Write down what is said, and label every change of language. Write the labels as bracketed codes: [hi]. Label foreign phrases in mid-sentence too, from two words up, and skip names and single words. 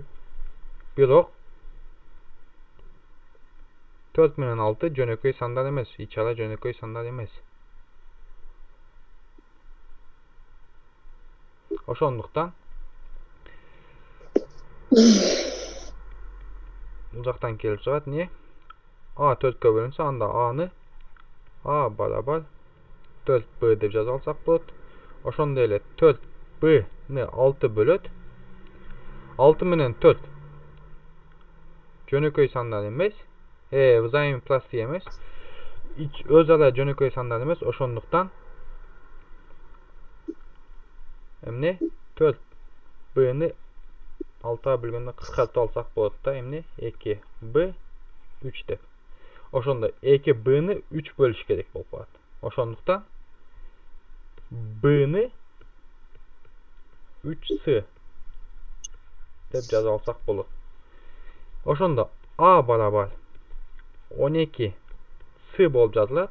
[ky] Бирок 4 менен 6 жөнөкөй сандар эмес, ичара жөнөкөй сандар эмес. Ошондуктан бул жактан келип чыгат эмне? A 4'gө бөлүнсө, анда A'ны A барабар 4b деп жазып алсак болот. Ошондой эле 4b'ni 6 бөлөт. 6 менен 4 жөнөкөй сандар эмес, взаимопростые эмес, өз ара жөнөкөй сандар эмес. Ошондуктан эмне? 4b'ni 6'a bölgende kıskартып alsak болады да, эмне 2b 3 деп. Ошондо 2b-ны 3 бөлүш керек болуп калат. Ошондуктан b-ны 3s деп жазып алсак болот. Ошондо a барабар 12s болуп жазылат.